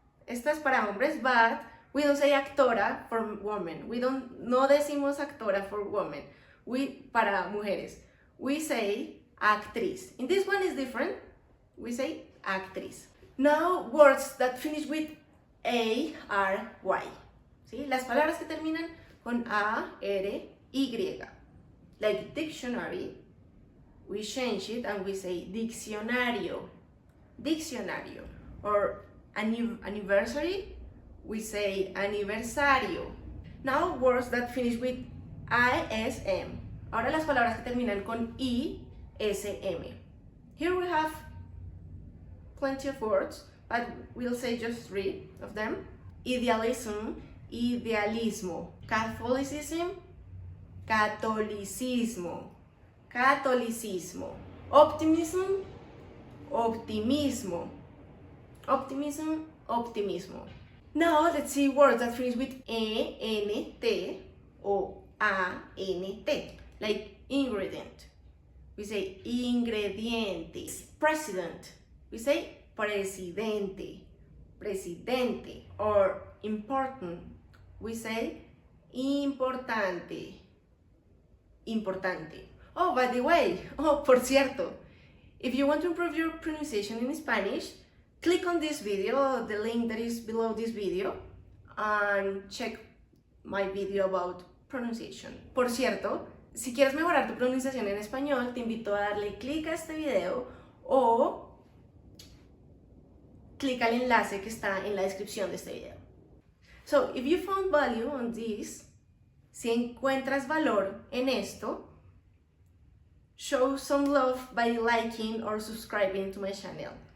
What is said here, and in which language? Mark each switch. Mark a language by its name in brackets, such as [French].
[Spanish] Esta es para hombres, [English] but we don't say actora for women. [Spanish] No decimos actora [English] for women. [Spanish] Para mujeres. [English] We say actriz. In this one is different. We say actriz. Now, words that finish with A, R, Y. [Spanish] ¿Sí? Las palabras que terminan con A, R, Y. [English] Like dictionary, we change it and we say diccionario. Diccionario. Or anniversary, we say aniversario. Now, words that finish with ISM. [Spanish] Ahora las palabras que terminan con ISM. [English] Here we have plenty of words, but we'll say just 3 of them. Idealism, idealismo. Catholicism, catolicismo. Catolicismo. Optimism, optimismo. Optimism, optimismo. Now let's see words that finish with ENT or ANT. Like ingredient, we say ingredientes. President, we say presidente, presidente. Or important, we say importante, importante. Oh, by the way, [Spanish] por cierto, [English] if you want to improve your pronunciation in Spanish, click on this video, the link that is below this video, and check my video about pronunciation. [Spanish] Por cierto, si quieres mejorar tu pronunciación en español, te invito a darle clic a este video o clic al enlace que está en la descripción de este video. [English] So, if you found value on this, [Spanish] si encuentras valor en esto, [English] show some love by liking or subscribing to my channel.